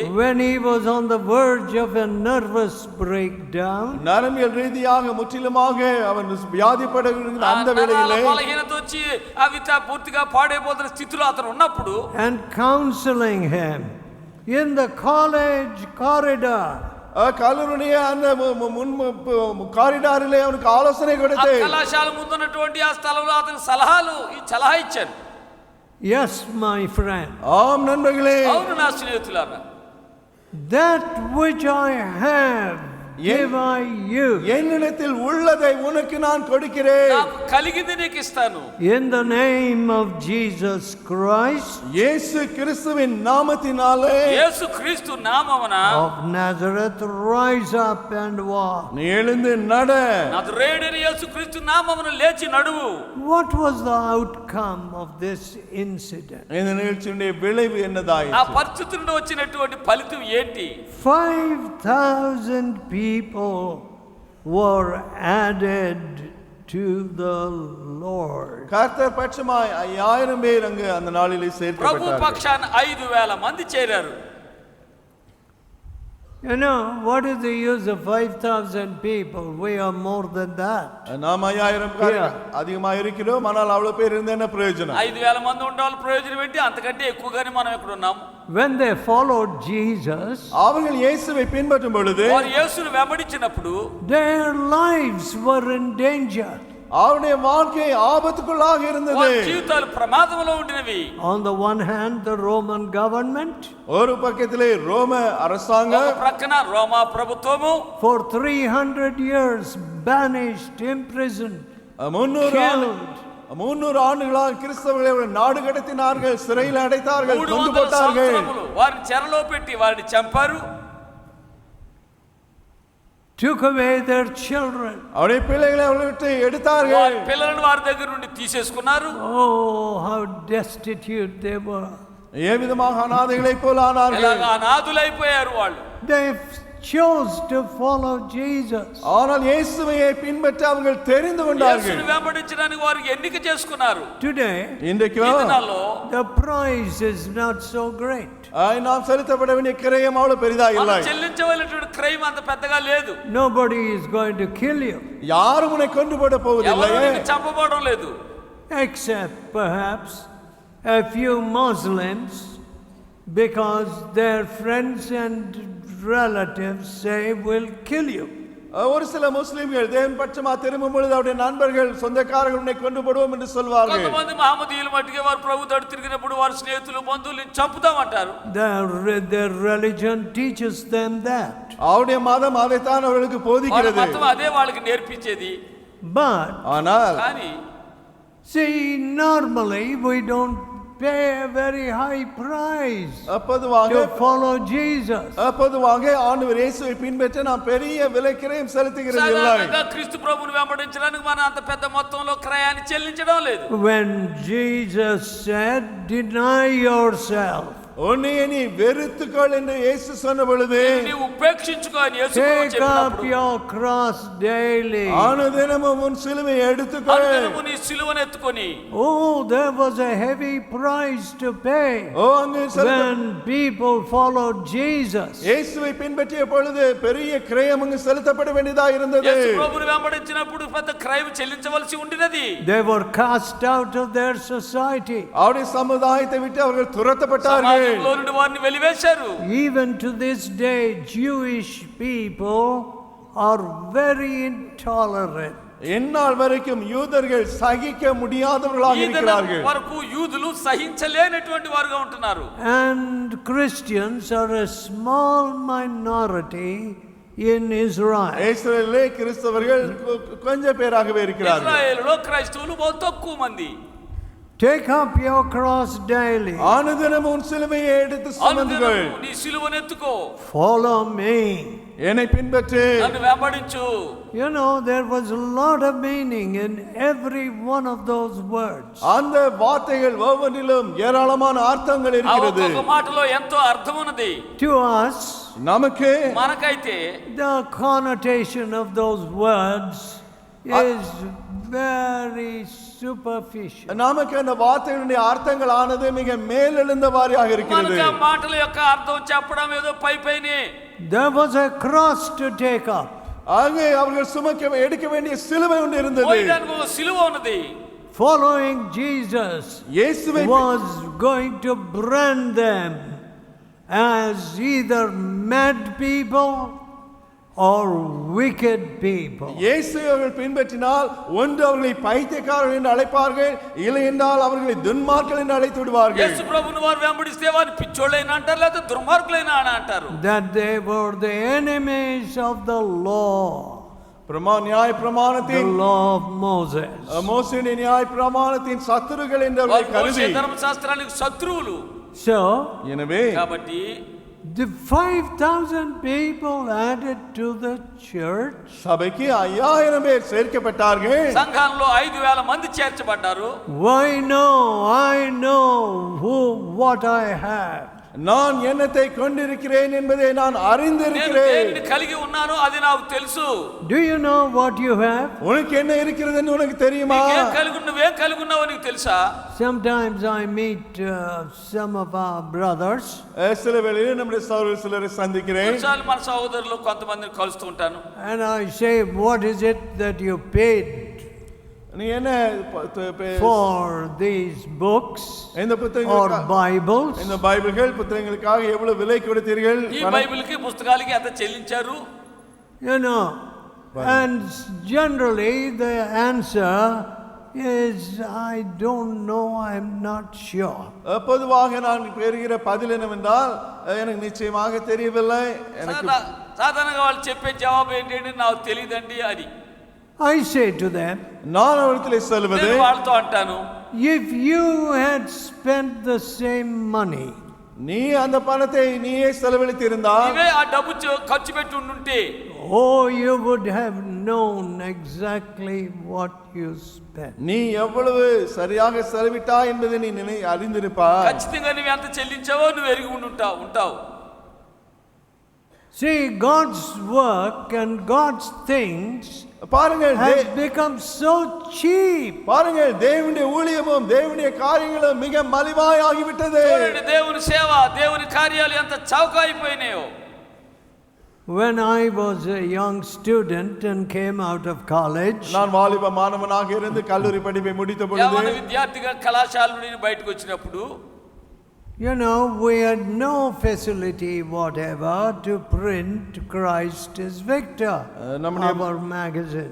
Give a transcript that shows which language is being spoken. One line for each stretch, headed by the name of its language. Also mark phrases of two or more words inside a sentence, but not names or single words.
English: When he was on the verge of a nervous breakdown,
Tamil: நரம்பியல் ரீதியாக முற்றிலுமாக அவன் வியாதிப்படுகிற அந்த வேளையிலே
Telugu: బలహీనత వచ్చి అవి పూర్తిగా పాడైపోతున్న స్థితిలో అతను ఉన్నప్పుడు,
English: and counseling him in the college corridor,
Tamil: கல்லூரிய அந்த முன் காரிடாரிலே அவனுக்கு ஆலோசனை
Telugu: ఆ
Tamil: கொடுத்து,
Telugu: కళాశాల ముందున్నటువంటి ఆ స్థలంలో అతనికి సలహా ఇచ్చాను.
English: yes, my friend,
Tamil: ஆம் நண்பர்களே,
Telugu: అవును నా స్నేహితులారా,
English: that which I have give I you.
Tamil: என்னிடத்தில் உள்ளதை உனக்கு நான் கொடுக்கிறேன்.
Telugu: నాకు కలిగింది నీకు ఇస్తాను.
English: In the name of Jesus Christ,
Tamil: இயேசு கிறிஸ்துவின் நாமத்தினாலே,
Telugu: యేసు క్రీస్తు నామమున
English: of Nazareth, rise up and walk.
Tamil: நீ எழுந்து நட.
Telugu: నజరేయుడైన యేసు క్రీస్తు నామమున లేచి నడువు.
English: What was the outcome of this incident?
Tamil: இந்த நிகழ்ச்சியுடைய விளைவு என்னதாயிற்று?
Telugu: ఆ పరిస్థితి నుండి వచ్చినటువంటి ఫలితం ఏంటి?
English: 5,000 people were added to the Lord.
Tamil: கர்த்தர் பட்சமாய் 5000 பேர் அங்கு அந்த நாளிலே
Telugu: ప్రభు
Tamil: சேர்க்கப்பட்டார்கள்.
Telugu: పక్షాన 5000 మంది చేరారు.
English: You know, what is the use of 5,000 people? We are more than that.
Tamil: நாம் 5000 அதிகமா இருக்கிறோம், ஆனால் அவ்வளவு பேர் இருந்தா என்ன பிரயோஜனம்?
Telugu: 5000 మంది ఉండాలి, ప్రయోజనం ఏంటి? అంతకంటే ఎక్కువగానే మనం ఇక్కడ ఉన్నాం.
English: When they followed Jesus,
Tamil: அவர்கள் இயேசுவை பின்பற்றும் பொழுது
Telugu: వారు యేసును వెంబడించినప్పుడు
English: their lives were in danger.
Tamil: அவருடைய வாழ்க்கை ஆபத்துக்குள்ளாக இருந்தது.
Telugu: వారి జీవితాలు ప్రమాదంలో ఉండినవి.
English: On the one hand, the Roman government,
Tamil: ஒரு பக்கத்திலே ரோம அரசாங்கம்,
Telugu: ఒక ప్రక్కన రోమా ప్రభుత్వము
English: for 300 years banished, imprisoned,
Tamil: 300 ஆண்டுகளாக கிறிஸ்தவர்களை நாடு கடத்தினார்கள், சிறையில் அடைத்தார்கள், கொண்டு போட்டார்கள்.
Telugu: వారిని చెరలో పెట్టి వారిని చంపారు.
English: took away their children.
Tamil: அவருடைய பிள்ளைகளை அவர்கிட்ட எடுத்தார்கள்.
Telugu: వారి పిల్లలను వారి దగ్గర నుండి తీసేసుకున్నారు.
English: Oh, how destitute they were.
Tamil: ஏ விதமாக அனாதைகளைப் போல ஆனார்கள்.
Telugu: ఎలాగా అనాథులైపోయారు వాళ్ళు.
English: They chose to follow Jesus.
Tamil: ஆனால் இயேசுவையே பின்பற்ற அவர்கள் தெரிந்து கொண்டார்கள்.
Telugu: యేసును వెంబడించడానికి వారు ఎన్నిక చేసుకున్నారు.
English: Today,
Tamil: இன்றைக்கு
Telugu: ఈ దినాల్లో
English: the price is not so great.
Tamil: நாம் செலுத்தப்பட வேண்டிய கிரயம் அவ்வளவு பெரிதாக இல்லை.
Telugu: మనం చెల్లించవలసినటువంటి క్రయం అంత పెద్దగా లేదు.
English: Nobody is going to kill you,
Tamil: யாரும் உன்னை கொண்டு போட போவதில்லை.
Telugu: ఎవరు నీకు చంపబడడం లేదు.
English: except perhaps a few Muslims, because their friends and relatives say will kill you.
Tamil: ஒரு சில முஸ்லிம்கள் தேவன் பட்சமா திரும்பும் பொழுது அவருடைய நண்பர்கள் சொந்தக்காரர்கள் உன்னை கொண்டு போடுவோம் என்று சொல்வார்கள்.
Telugu: కొంతమంది మహమ్మదీయులు మట్టుకే వారు ప్రభు తట్టు తిరిగినప్పుడు వారి స్నేహితులు బంధువులు చంపుతామంటారు.
English: Their religion teaches them that.
Tamil: அவருடைய மதம் அதைத்தான் அவர்களுக்கு
Telugu: వారి
Tamil: போதிக்கிறது.
Telugu: మతం అదే వాళ్ళకి నేర్పించేది.
English: But
Tamil: ஆனால்
Telugu: కానీ
English: see, normally we don't pay a very high price
Tamil: பொதுவாக
English: to follow Jesus.
Tamil: பொதுவாக ஆண்டவர் இயேசுவை பின்பற்ற நாம் பெரிய விலை கிரயம் செலுத்துகிறது இல்லை.
Telugu: సాధారణంగా క్రీస్తు ప్రభువును వెంబడించడానికి మనం అంత పెద్ద మొత్తంలో క్రయాన్ని చెల్లించడం లేదు.
English: When Jesus said, deny yourself,
Tamil: உன்னை நீ வெறுத்துக்கொள் என்று இயேசு சொன்ன பொழுது,
Telugu: నీవు ఉపేక్షించుకో అని యేసు ప్రభు
English: take up
Telugu: చెప్పినప్పుడు,
English: your cross daily.
Tamil: அனுதினமும் உன் சிலுவையை எடுத்துக்கொள்.
Telugu: అనుదినము నీ సిలువను ఎత్తుకొని,
English: Oh, there was a heavy price to pay
Tamil: அங்கு
English: when people followed Jesus.
Tamil: இயேசுவை பின்பற்றிய பொழுது பெரிய கிரயம் அங்கு செலுத்தப்பட வேண்டியதாக இருந்தது.
Telugu: యేసు ప్రభువును వెంబడించినప్పుడు పెద్ద క్రయం చెల్లించవలసి ఉండినది.
English: They were cast out of their society.
Tamil: அவருடைய சமுதாயத்தை விட்டு அவர்கள் துரத்தப்பட்டார்கள்.
Telugu: సమాజంలో నుండి వారిని వెలివేశారు.
English: Even to this day, Jewish people are very intolerant.
Tamil: எந்நாள் வரைக்கும் யூதர்கள் சகிக்க முடியாதவர்களாக
Telugu: ఈ దినం
Tamil: இருக்கிறார்கள்.
Telugu: వరకు యూదులు సహించలేనటువంటి వారుగా ఉంటున్నారు.
English: And Christians are a small minority in Israel.
Tamil: இஸ்ரவேலிலே கிறிஸ்தவர்கள் கொஞ்சம் பேராகவே இருக்கிறார்கள்.
Telugu: ఇశ్రాయేలులో క్రైస్తవులు బహు తక్కువ మంది.
English: Take up your cross daily.
Tamil: அனுதினமும் உன் சிலுவையை எடுத்து சுமந்துகள்.
Telugu: అనుదినము నీ సిలువను ఎత్తుకో,
English: Follow me.
Tamil: என்னை பின்பற்று.
Telugu: నన్ను వెంబడించు.
English: You know, there was a lot of meaning in every one of those words.
Tamil: அந்த வார்த்தைகள் ஒவ்வொன்றிலும் ஏராளமான அர்த்தங்கள்
Telugu: ఆ
Tamil: இருக்கிறது.
Telugu: ఒక్కొక్క మాటలో ఎంతో అర్థం ఉన్నది.
English: To us,
Tamil: நமக்கு
Telugu: మనకైతే
English: the connotation of those words is very superficial.
Tamil: நமக்கு அந்த வார்த்தைகளுடைய அர்த்தங்கள் ஆனது மிக மேலெழுந்த வாரியாக இருக்கிறது.
Telugu: మనకు ఆ మాటల యొక్క అర్థం చెప్పడం ఏదో పై పైనే.
English: There was a cross to take up.
Tamil: அங்கே அவர்கள் சுமக்க எடுக்க வேண்டிய சிலுவை ஒன்று இருந்தது.
Telugu: మోయడానికి ఒక సిలువ ఉన్నది.
English: Following Jesus
Tamil: இயேசுவை
English: was going to brand them as either mad people or wicked people.
Tamil: இயேசு அவர்கள் பின்பற்றினால் ஒன்று அவர்களை பைத்தியக்காரர்கள் என்று அழைப்பார்கள், இல்லை என்றால் அவர்களை துன்மார்க்கர்கள் என்று அழைத்து விடுவார்கள்.
Telugu: యేసు ప్రభువుని వారు వెంబడిస్తే వారిని పిచ్చోళ్ళైనా అంటారు, లేదా దుర్మార్గులైనా అని అంటారు.
English: That they were the enemies of the law.
Tamil: நியாய
English: The
Tamil: பிரமாணத்தின்
English: law of Moses.
Tamil: மோசேயின் நியாய பிரமாணத்தின் சத்துருக்கள் என்று அவர்களை கருதி,
Telugu: మోషే ధర్మశాస్త్రానికి శత్రువులు.
English: So,
Tamil: எனவே
Telugu: కాబట్టి
English: the 5,000 people added to the church,
Tamil: சபைக்கு 5000 பேர் சேர்க்கப்பட்டார்கள்.
Telugu: సంఘంలో 5000 మంది చేర్చబడ్డారు.
English: I know what I have.
Tamil: நான் என்னத்தை கொண்டிருக்கிறேன் என்பதை நான்
Telugu: నేను
Tamil: அறிந்திருக்கிறேன்.
Telugu: దేనిని కలిగి ఉన్నానో అది నాకు తెలుసు.
English: Do you know what you have?
Tamil: உனக்கு என்ன இருக்கிறது என்று உனக்கு தெரியுமா?
Telugu: నీకేం కలిగి నువ్వేం కలిగి ఉన్నావో నీకు తెలుసా?
English: Sometimes I meet some of our brothers.
Tamil: சில வேளையில் நம்முடைய சகோதரர் சிலரை சந்திக்கிறேன்.
Telugu: కొన్నిసార్లు మన సహోదరులు కొంతమందిని కలుస్తూ ఉంటాను.
English: And I say, what is it that you paid
Tamil: நீ என்ன
English: for these books
Tamil: இந்த
English: or
Tamil: புத்தகங்கள்,
English: Bibles?
Tamil: இந்த பைபிள்கள் புத்தகங்களுக்காக எவ்வளவு விலை கொடுத்தீர்கள்?
Telugu: ఈ బైబిల్కి పుస్తకాలకి ఎంత చెల్లించారు?
English: You know, and generally the answer is, I don't know, I'm not sure.
Tamil: பொதுவாக நான் பெறுகிற பதில் என்னவென்றால், எனக்கு நிச்சயமாக தெரியவில்லை. எனக்கு
Telugu: సాధారణంగా వాళ్ళు చెప్పే జవాబు ఏంటంటే నాకు తెలియదండి అని.
English: I say to them,
Tamil: நான் அவர்களிடத்தில் சொல்வது,
Telugu: నేను వాళ్ళతో అంటాను,
English: if you had spent the same money,
Tamil: நீ அந்த பணத்தை நீயே செலவழித்திருந்தால்,
Telugu: ఇవే ఆ డబ్బు ఖర్చు పెట్టి ఉండుంటే,
English: oh, you would have known exactly what you spent.
Tamil: நீ எவ்வளவு சரியாக செலவிட்டாய் என்பதை நீ அறிந்திருப்பாய்.
Telugu: ఖచ్చితంగా నువ్వు ఎంత చెల్లించావో నువ్వు ఎరిగి ఉంటావు.
English: See, God's work and God's things
Tamil: பாருங்கள்,
English: has become so cheap.
Tamil: பாருங்கள், தேவனுடைய ஊழியமும் தேவனுடைய காரியங்களும் மிக மலிவாய் ஆகிவிட்டது.
Telugu: చూడండి, దేవుని సేవ, దేవుని కార్యాలు ఎంత చౌక అయిపోయినాయో.
English: When I was a young student and came out of college,
Tamil: நான் வாலிப மாணவனாக இருந்து கல்லூரி படிப்பை முடித்த பொழுது,
Telugu: యవ్వన విద్యార్థిగా కళాశాల నుండి బయటకు వచ్చినప్పుడు,
English: you know, we had no facility whatever to print Christ is Victor, our magazine.